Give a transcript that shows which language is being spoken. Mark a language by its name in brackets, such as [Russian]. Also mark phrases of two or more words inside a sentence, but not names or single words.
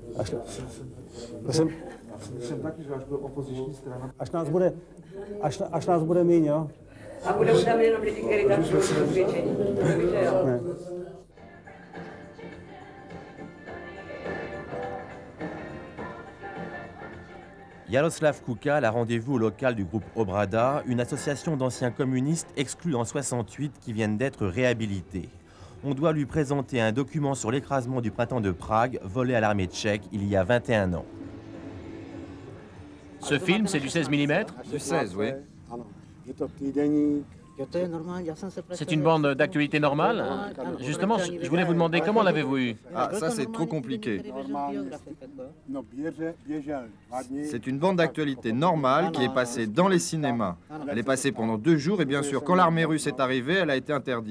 [Czech] Jsem taky, že až byl opoziční strana. Až nás bude míň, jo? A budou tam jenom lidi, kteří tam jsou přesvědčení. [French] Jaroslav Kukal a rendez-vous au local du groupe Obrada, une association d'anciens communistes exclus en 68 qui viennent d'être réhabilités. On doit lui présenter un document sur l'écrasement du printemps de Prague, volé à l'armée tchèque il y a 21 ans. Ce film, c'est du 16 mm? Du 16, oui. [Czech] Ano, je to týdeník [French] C'est une bande d'actualité normale? Justement, je voulais vous demander comment l'avez-vous eu? Ah, ça c'est trop compliqué. C'est une bande d'actualité normale qui est passée dans les cinémas. Elle est passée pendant 2 jours et bien sûr, quand l'armée russe est arrivée, elle a été interdite.